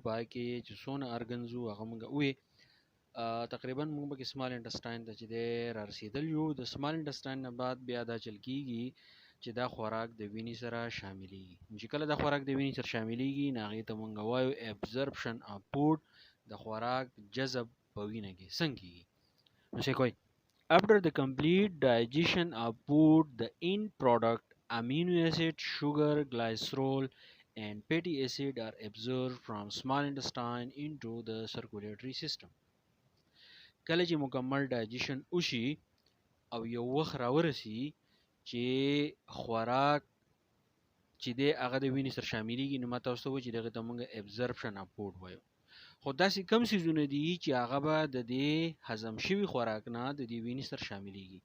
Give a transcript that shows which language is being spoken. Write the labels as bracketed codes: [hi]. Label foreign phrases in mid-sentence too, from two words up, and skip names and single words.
[ps] پای کې چې څونه ارګنز وو هغه مونږ وې تقریبا مونږ به [en] small intestine [ps] ته چې دی را رسیدل یو. د [en] small intestine [ps] نه بعد بیا دا چل کیږي چې دا خوراک د وینې سره شاملېږي. چې کله دا خوراک د وینې سره شاملېږي نو هغې ته مونږ وایو [en] absorption of food. [ps] د خوراک جذب په وینه کې څنګه کیږي نو څه کوي. [en] After the complete digestion of food, the end product, amino acid, sugar, glycerol, and fatty acid are absorbed from small intestine into the circulatory system. [ps] کله چې مکمل ډایجیشن وشي او یو وخت راورسي چې خوراک چې دی هغه د وینې سره شاملېږي نو ما تاسو ته وویل چې دغه ته موږ [en] absorption of food [ps] وایو. خو داسې کم څیزونه دي چې هغه به د دې هضم شوي خوراک نه د دې وینې سره شاملېږي.